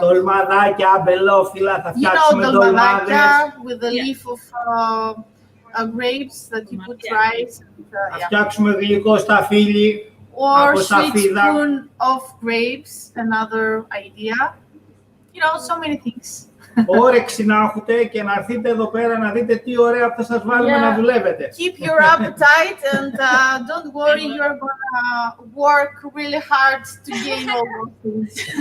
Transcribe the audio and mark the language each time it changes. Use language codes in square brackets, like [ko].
[el] Τολμαδάκια, αμπελόφυλλα, θα φτιάξουμε τολμάδες. [en] With the leaf of grapes that you put rice. [el] Θα φτιάξουμε γλυκό σταφύλι [en] Or [el] από [en] sweet [el] σταφίδα. [en] spoon of grapes, another idea. So many things. [el] Όρεξη να έχετε και να έρθετε εδώ πέρα να δείτε τι ωραία που θα σας βάλουμε να δουλεύετε. [en] Keep your appetite and don't worry, you're gonna work really hard to gain all those things.